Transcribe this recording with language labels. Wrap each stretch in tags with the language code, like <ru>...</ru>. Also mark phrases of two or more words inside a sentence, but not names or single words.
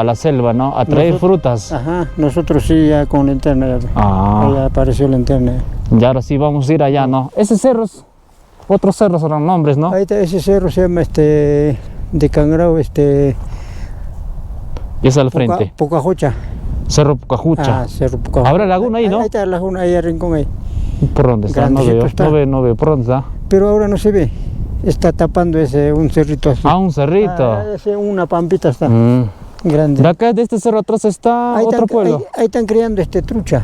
<es>¿no? A la selva, ¿no? A traer frutas. Ajá, nosotros sí, ya con linterna, ya. Ahí Ah, apareció linterna. Ya. y ahora sí vamos a ir allá, ¿no? Ese cerro otros cerros eran nombres, ¿no? Ahí está, ese cerro se llama de Cangrao, Y es al frente. Pocajocha. Cerro Pucajucha. Cerro Pocajocha. ¿Habrá laguna ahí, no? Ahí está la laguna, ahí el rincón ahí. ¿Por dónde está? No Grandecito veo, está. no veo. ¿Por dónde está? Pero ahora no se ve. Está tapando un cerrito así. Ah, un cerrito. Una pampita está, Mm. grande. De acá, de este cerro atrás está Ahí otro pueblo. Ahí están criando trucha de</es>